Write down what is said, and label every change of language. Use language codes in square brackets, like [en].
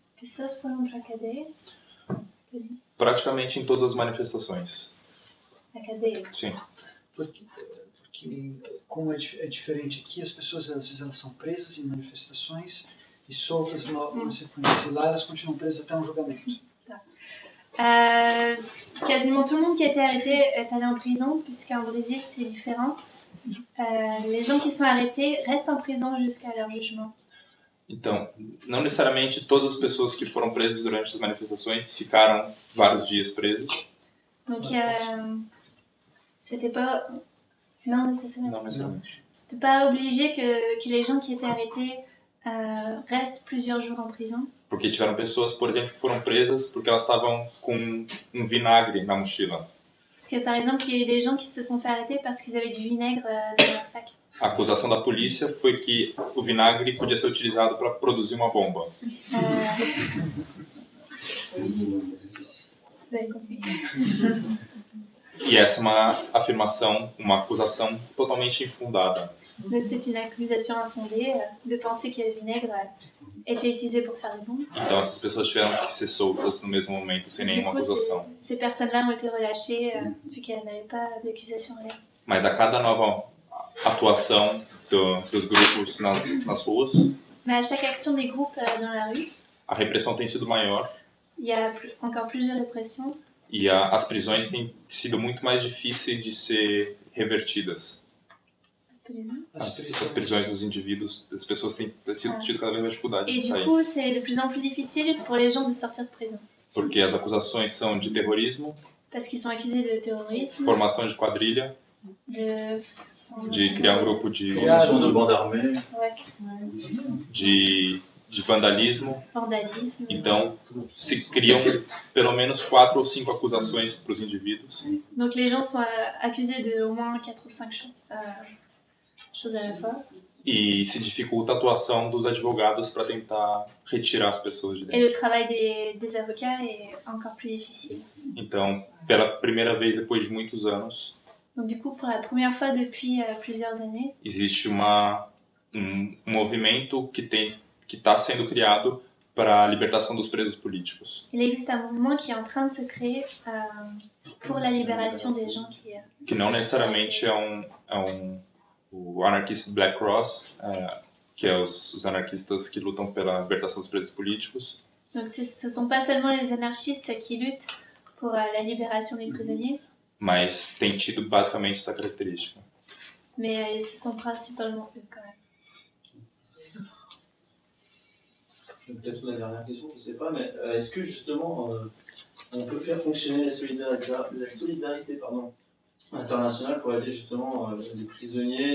[pt] Pessoas foram para a cadeia? praticamente em todas as manifestações. Na cadeia? Sim. Porque como é diferente aqui, as pessoas às vezes elas são presas em manifestações e soltas na sequência. E lá elas continuam presas até um julgamento. [fr] Quasiment tout le monde qui a été arrêté est allé en prison, puisqu'en Brésil c'est différent. Les gens qui sont arrêtés restent en prison jusqu'à leur jugement. [pt] Então, não necessariamente todas as pessoas que foram presas durante as manifestações ficaram vários dias presos. [fr] Donc, c'était pas... Non, nécessairement. [pt] Não necessariamente. [fr] C'était pas obligé que les gens qui étaient arrêtés restent plusieurs jours en prison. [pt] Porque tiveram pessoas, por exemplo, que foram presas porque elas estavam com um vinagre na mochila. [fr] Parce que, par exemple, il y a eu des gens qui se sont fait arrêter parce qu'ils avaient du vinaigre dans leur sac. [pt] A acusação da polícia foi que o vinagre podia ser utilizado para produzir uma bomba. [fr] Vous avez compris. [pt] E essa é uma afirmação, uma acusação totalmente infundada. [fr] Mais c'est une accusation infondée de penser que le vinaigre était utilisé pour faire des bombes. [pt] Então essas pessoas tiveram que ser soltas no mesmo momento, sem nenhuma acusação. [fr] Ces personnes-là ont été relâchées vu qu'elles n'avaient pas d'accusation réelle. [pt] Mas a cada nova atuação dos grupos nas ruas. [fr] Mais à chaque action des groupes dans la rue, [pt] A repressão tem sido maior [fr] il y a encore plus de répression [pt] e as prisões têm sido muito mais difíceis de ser revertidas. As prisões dos indivíduos, das pessoas têm tido cada vez mais dificuldade [fr] Et [pt] de [fr] du [pt] sair. [fr] coup, c'est de plus en plus difficile pour les gens de sortir de prison. [pt] Porque as acusações são de terrorismo, [fr] Parce qu'ils sont accusés de terrorisme, [pt] formação de quadrilha, de criar um grupo de [fr] bande armée. Ouais, [pt] de vandalismo. [fr] vandalisme. [pt] Então, se criam pelo menos 4 ou 5 acusações para os indivíduos. [fr] Donc les gens sont accusés de au moins 4 ou 5 choses à la fois. [pt] E se dificulta a atuação dos advogados para tentar retirar as pessoas de [fr] Et [pt] dentro. [fr] le travail des avocats est encore plus difficile. [pt] Então, pela primeira vez depois de muitos anos, [fr] Donc du coup, pour la première fois depuis plusieurs années, [pt] existe um movimento que está sendo criado para a libertação dos presos políticos. [fr] il existe un mouvement qui est en train de se créer pour la libération des gens qui... [pt] Que não necessariamente o anarquista Black Cross, que é os anarquistas que lutam pela libertação dos presos políticos, [fr] Donc ce ne sont pas seulement les anarchistes qui luttent pour la libération des prisonniers, [pt] mas tem tido basicamente essa característica. [fr] mais ce sont principalement eux quand même. Peut-être la dernière question, je ne sais pas, mais est-ce que justement on peut faire fonctionner la solidarité internationale pour aider justement les prisonniers?